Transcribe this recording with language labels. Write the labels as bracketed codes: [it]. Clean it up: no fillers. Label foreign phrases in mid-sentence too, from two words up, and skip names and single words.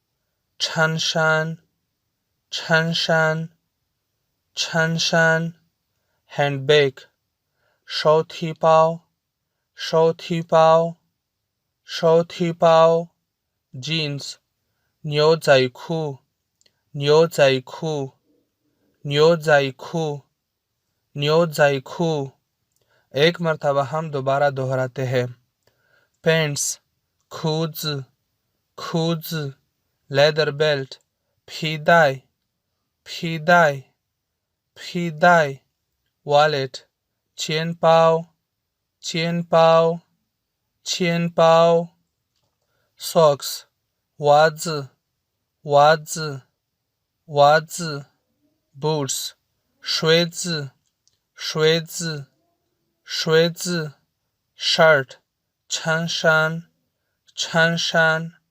[zh] 衬衫 衬衫 衬衫, हैंडबैग 手提包 手提包 手提包, जीन्स 牛仔裤 牛仔裤 牛仔裤 牛仔裤. [hi] एक मरतबा हम दोबारा दोहराते हैं। [zh] पेंट्स 裤子 裤子, [en] leather belt [zh] 皮带皮带 皮带, वॉलेट 钱包 钱包 钱包, सॉक्स 袜子 袜子 袜子, बूट्स 靴子 靴子 靴子, शर्ट 衬衫 衬衫